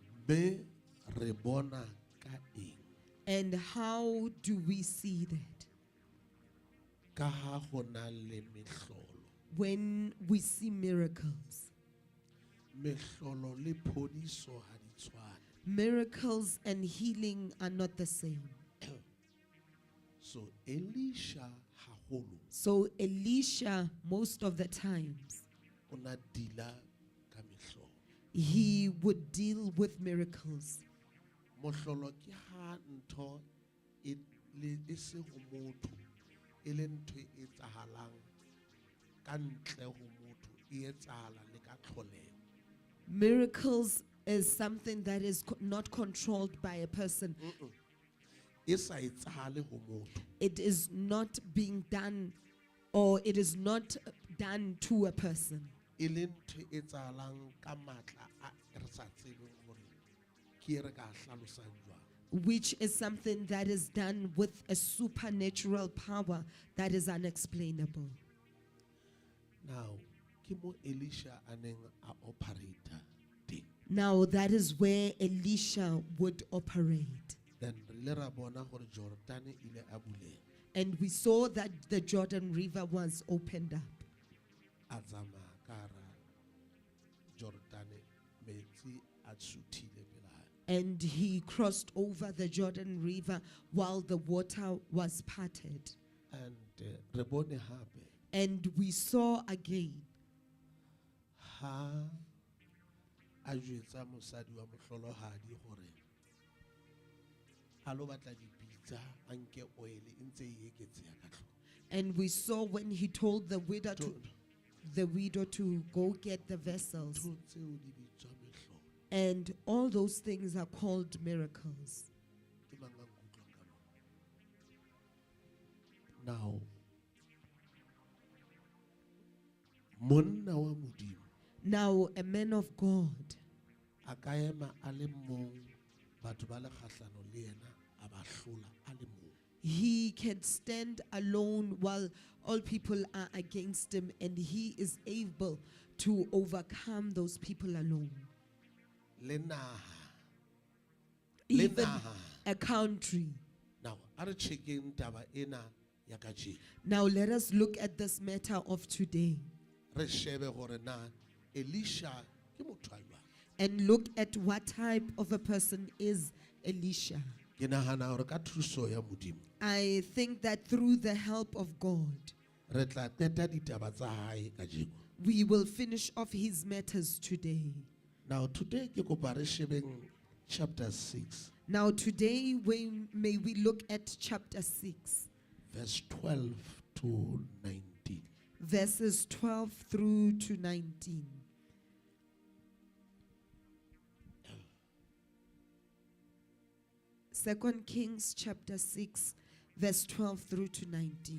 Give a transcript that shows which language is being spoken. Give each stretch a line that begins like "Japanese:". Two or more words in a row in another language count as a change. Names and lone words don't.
Southern Sotho: Be re bona ka eng?
English: And how do we see that?
Southern Sotho: Ka ha ho na le mehlolo.
English: When we see miracles.
Southern Sotho: Mehlolo le phodiso ha di tshwane.
English: Miracles and healing are not the same.
Southern Sotho: So Elisha haholo
English: So Elisha, most of the times,
Southern Sotho: o na dila ka mehlolo.
English: he would deal with miracles.
Southern Sotho: Mohlolo ke ha ntho e se ho motho e le ntho e etsahalang ka ntle ho motho e etsahala le ka tlholeho.
English: Miracles is something that is not controlled by a person.
Southern Sotho: E sa etsahale ho motho.
English: It is not being done, or it is not done to a person.
Southern Sotho: E le ntho e etsahalang ka matla a re sa tsebeng hore ke re ka hlalosang jwang.
English: Which is something that is done with a supernatural power that is unexplainable. Now,
Southern Sotho: ke mo Elisha a neng a operator teng.
English: Now that is where Elisha would operate.
Southern Sotho: Then re ra bona hore Jordan ile a buleha.
English: And we saw that the Jordan River was opened up.
Southern Sotho: A tsamaya ka hara Jordan metsi a suthile pela hae.
English: And he crossed over the Jordan River while the water was parted.
Southern Sotho: And re bone hape
English: And we saw again
Southern Sotho: ha a jwetsa mosadi wa mohlolohadi hore a lo batla dipitsa a nke oil e ntse e eketseha ka tlhoko.
English: and we saw when he told the widow to go get the vessels.
Southern Sotho: Ntho tseo di bitswa mehlolo.
English: And all those things are called miracles.
Southern Sotho: Ke mang a nkutlwang ka moo? Now, monna wa modimo
English: Now a man of God,
Southern Sotho: a ka ema a le mong batho ba le kgahlano le yena a ba hlola a le mong.
English: he can stand alone while all people are against him, and he is able to overcome those people alone.
Southern Sotho: Le naha.
English: Even
Southern Sotho: naha.
English: a country. Now,
Southern Sotho: a re checkeng taba ena ya kajeno.
English: Now let us look at this matter of today
Southern Sotho: Re shebe hore na Elisha ke motho a jwang.
English: and look at what type of a person is Elisha.
Southern Sotho: Ke nahana hore ka thuso ya modimo
English: I think that through the help of God,
Southern Sotho: re tla qeta ditaba tsa hae kajeno.
English: we will finish off his matters today. Now today
Southern Sotho: ke kopa re shebeng chapter 6
English: Now today may we look at chapter 6, verse 12 to 19. verses 12 through to 19. Second Kings chapter 6, verse 12 through to 19.